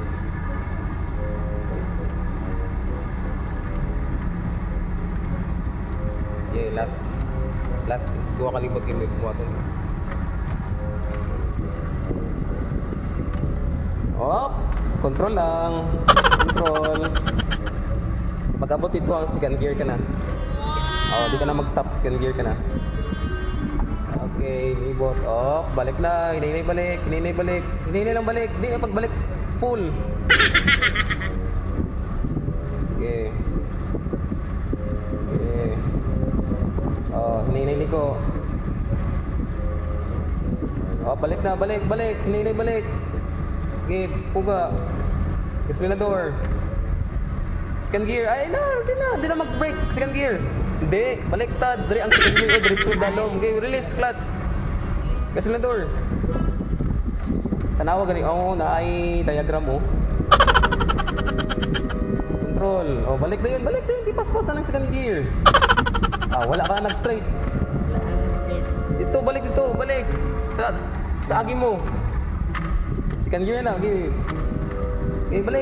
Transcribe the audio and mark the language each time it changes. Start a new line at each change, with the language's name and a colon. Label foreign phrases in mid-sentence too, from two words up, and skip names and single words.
Cebuano: Okay, last dua kalibot kayo buhat mo. Oh, control lang. Control. Pag-abot ito ang
English: second gear
Cebuano: ka na. Oh, di ka na mag-stop,
English: second gear
Cebuano: ka na. Okay, libot. Oh, balik na. Hinay balik. Hinay balik. Hinay lang balik. Di na pagbalik full. Sige. Sige. Oh, hinay liko. Oh, balik na, balik. Hinay balik. Sige, puga. Gasolinador.
English: Second gear.
Cebuano: Ay, di na mag-brake.
English: Second gear.
Cebuano: Hindi, baliktad. Dari ang
English: second gear.
Cebuano: Diretso dalom. Okay,
English: release, clutch.
Cebuano: Gasolinador. Tanawa gani. Oh, naay diagram mo. Control. Oh, balik na yun. Di paspas na ng
English: second gear.
Cebuano: Ah, wala ka nag-straight. Straight. Dito, balik. Sa agi mo.
English: Second gear
Cebuano: na, okay. Okay, balik.